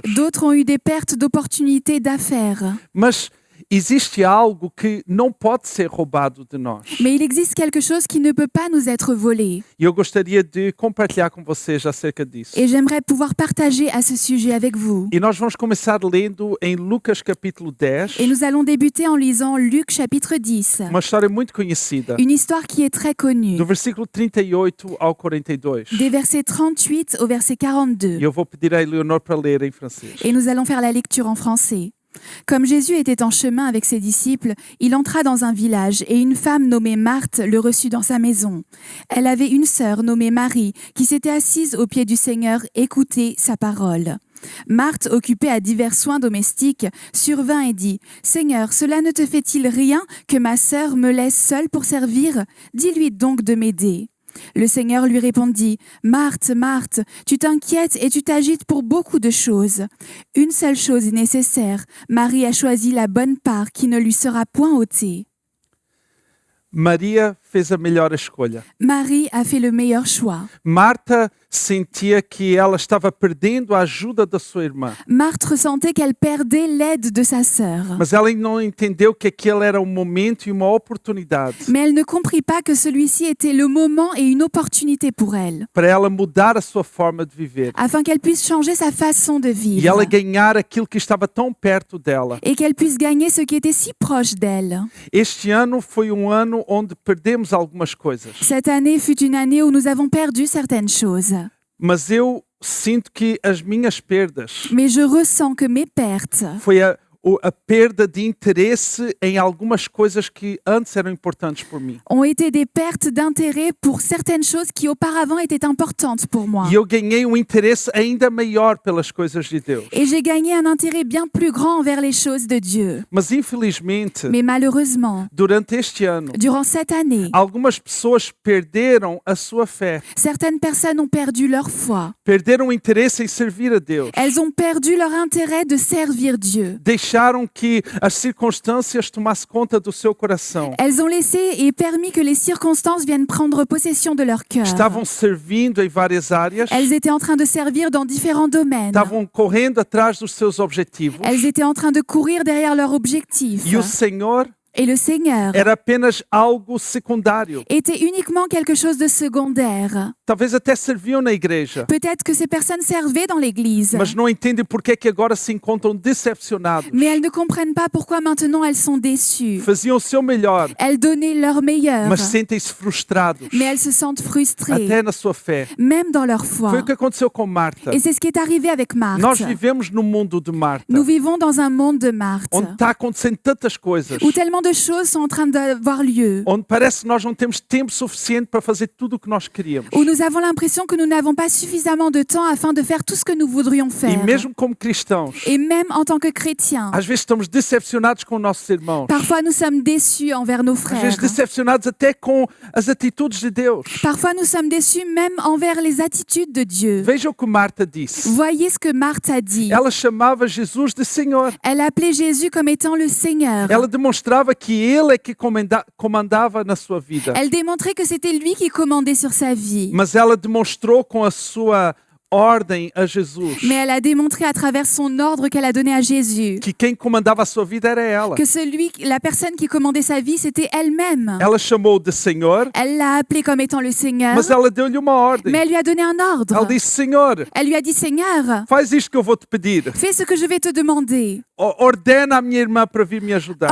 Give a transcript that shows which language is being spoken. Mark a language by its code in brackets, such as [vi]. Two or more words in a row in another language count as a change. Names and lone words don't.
[fr] D'autres ont eu des pertes d'opportunités d'affaires. [pt] Mas existe algo que não pode ser roubado de nós. [fr] Mais il existe quelque chose qui ne peut pas nous être volé. [pt] E eu gostaria de compartilhar com vocês acerca disso. [fr] Et j'aimerais pouvoir partager à ce sujet avec vous. [pt] E nós vamos começar lendo em Lucas capítulo 10, [fr] Et nous allons débuter en lisant Luc chapitre 10. [pt] uma história muito conhecida, [fr] Une histoire qui est très connue. [pt] do versículo 38 ao 42. [fr] Des versets 38 au verset 42. [pt] E eu vou pedir à Eleonor para ler em francês. [fr] Et nous allons faire la lecture en français. Comme Jésus était en chemin avec ses disciples, il entra dans un village et une femme nommée Marthe le reçut dans sa maison. Elle avait une sœur nommée Marie qui s'était assise aux pieds du Seigneur, écoutait sa parole. Marthe, occupée à divers soins domestiques, survint et dit « Seigneur, cela ne te fait-il rien que ma sœur me laisse seule pour servir ? Dis-lui donc de m'aider. » Le Seigneur lui répondit « Marthe, Marthe, tu t'inquiètes et tu t'agites pour beaucoup de choses. Une seule chose est nécessaire. Marie a choisi la bonne part qui ne lui sera point ôtée. » [pt] Maria fez a melhor escolha. [fr] Marie a fait le meilleur choix. [pt] Marta sentia que ela estava perdendo a ajuda da sua irmã. [fr] Marthe ressentait qu'elle perdait l'aide de sa sœur. [pt] Mas ela não entendeu que aquele era um momento e uma oportunidade [fr] Mais elle ne comprit pas que celui-ci était le moment et une opportunité pour elle, [pt] para ela mudar a sua forma de viver. [fr] afin qu'elle puisse changer sa façon de [pt] E [fr] vivre [pt] ela ganhar aquilo que estava tão perto dela. [fr] et qu'elle puisse gagner ce qui était si proche d'elle. [pt] Este ano foi um ano onde perdemos algumas coisas. [fr] Cette année fut une année où nous avons perdu certaines choses. [pt] Mas eu sinto que as minhas perdas [fr] Mais je ressens que mes pertes [pt] foi a perda de interesse em algumas coisas que antes eram importantes por mim. [fr] ont été des pertes d'intérêt pour certaines choses qui auparavant étaient importantes pour moi. [pt] E eu ganhei um interesse ainda maior pelas coisas de Deus. [fr] Et j'ai gagné un intérêt bien plus grand envers les choses de Dieu. [pt] Mas infelizmente, [fr] Mais malheureusement, [pt] durante este ano, [fr] durant cette année, [pt] algumas pessoas perderam a sua fé, [fr] certaines personnes ont perdu leur foi. [pt] perderam o interesse em servir a Deus. [fr] Elles ont perdu leur intérêt de servir Dieu. [pt] Deixaram que as circunstâncias tomassem conta do seu coração. [fr] Elles ont laissé et permis que les circonstances viennent prendre possession de leur cœur. [pt] Estavam servindo em várias áreas, [fr] Elles étaient en train de servir dans différents domaines. [pt] estavam correndo atrás dos seus objetivos. [fr] Elles étaient en train de courir derrière leur objectif. [pt] E o Senhor [fr] Et le Seigneur [pt] era apenas algo secundário. [fr] était uniquement quelque chose de secondaire. [pt] Talvez até serviam na igreja, [fr] Peut-être que ces personnes servaient dans l'église, [pt] mas não entendem por que é que agora se encontram decepcionados. [fr] mais elles ne comprennent pas pourquoi maintenant elles sont déçues. [pt] Faziam o seu melhor, [fr] Elles donnaient leur meilleur, [pt] mas sentem-se frustrados, [fr] mais elles se sentent frustrées, [pt] até na sua fé. [fr] même dans leur [pt] Foi foi. o que aconteceu com Marta. [fr] Et c'est ce qui est arrivé avec [pt] Nós [fr] Marthe. [pt] vivemos no mundo de Marta, [fr] Nous vivons dans un monde de Marthe, [pt] onde está acontecendo tantas coisas, [fr] où tellement de choses sont en train d'avoir lieu, [pt] onde parece que nós não temos tempo suficiente para fazer tudo o que nós queríamos. [fr] où nous avons l'impression que nous n'avons pas suffisamment de temps afin de faire tout ce que nous voudrions [pt] E [fr] faire. [pt] mesmo como cristãos, [fr] Et même en tant que chrétiens, [pt] às vezes estamos decepcionados com nossos irmãos. [fr] parfois nous sommes déçus envers nos [pt] Às [fr] frères. [pt] vezes decepcionados até com as atitudes de Deus. [fr] Parfois nous sommes déçus même envers les attitudes de Dieu. [pt] Veja o que Marta disse. [fr] Voyez ce que Marthe a dit. [pt] Ela chamava Jesus de Senhor. [fr] Elle appelait Jésus comme étant le Seigneur. [pt] Ela demonstrava que Ele é que comandava na sua vida. [fr] Elle démontrait que c'était lui qui commandait sur sa vie. [pt] Mas ela demonstrou com a sua ordem a Jesus [fr] Mais elle a démontré à travers son ordre qu'elle a donné à Jésus [pt] que quem comandava a sua vida era ela. [fr] que la personne qui commandait sa vie, c'était elle-même. [pt] Ela chamou de Senhor, [fr] Elle l'a appelé comme étant le Seigneur, [pt] mas ela deu-lhe uma ordem. [fr] mais elle lui a donné un ordre. [pt] Ela disse: Senhor, [fr] Elle lui a dit, Seigneur, [pt] faz isto que eu vou te pedir. [fr] fais ce que je vais te demander. [pt] Ordena a minha irmã para vir me ajudar.